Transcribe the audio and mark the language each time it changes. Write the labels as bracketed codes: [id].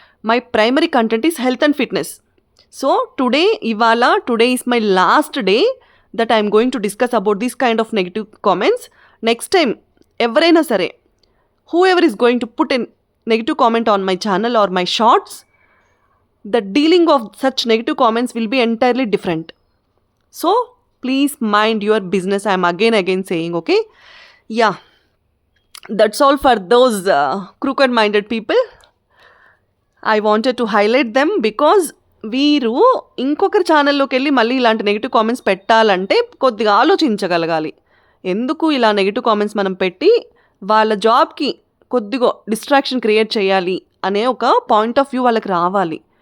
[en] My primary content is health and fitness. So today is my last day that I'm going to discuss about this kind of negative comments. Next time [te] ఎవరైనా సరే, [en] Whoever is going to put an negative comment on my channel or my shorts, the dealing of such negative comments will be entirely different. So please mind your business. I am again saying, okay? Yeah, that's all for those crooked minded people. I wanted to highlight them because [te] వీరు ఇంకొకరి ఛానల్లోకి వెళ్ళి మళ్ళీ ఇలాంటి negative comments పెట్టాలంటే కొద్దిగా ఆలోచించగలగాలి. ఎందుకు ఇలా నెగిటివ్ కామెంట్స్ మనం పెట్టి వాళ్ళ జాబ్కి కొద్దిగా డిస్ట్రాక్షన్ క్రియేట్ చేయాలి అనే ఒక పాయింట్ ఆఫ్ వ్యూ వాళ్ళకి రావాలి.